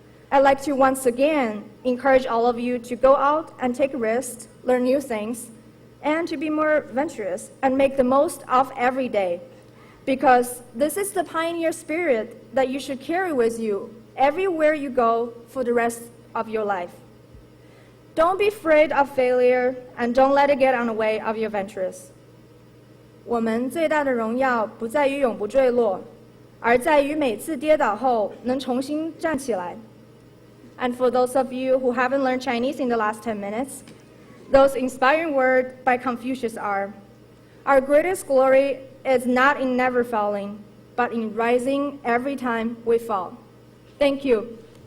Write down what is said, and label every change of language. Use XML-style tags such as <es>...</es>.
<en>I'd like to once again encourage all of you to go out and take risks, learn new things, and to be more adventurous and make the most of every day, because this is the pioneer spirit that you should carry with you everywhere you go for the rest of your life. Don't be afraid of failure, and don't let it get on the way of your ventures.</en> <zh>我们最大的荣耀不在于永不坠落，而在于每次跌倒后能重新站起来。</zh> <en>And for those of you who haven't learned Chinese in the last 10 minutes, those inspiring words by Confucius are, "Our greatest glory is not in never falling, but in rising every time we fall." Thank you.</en>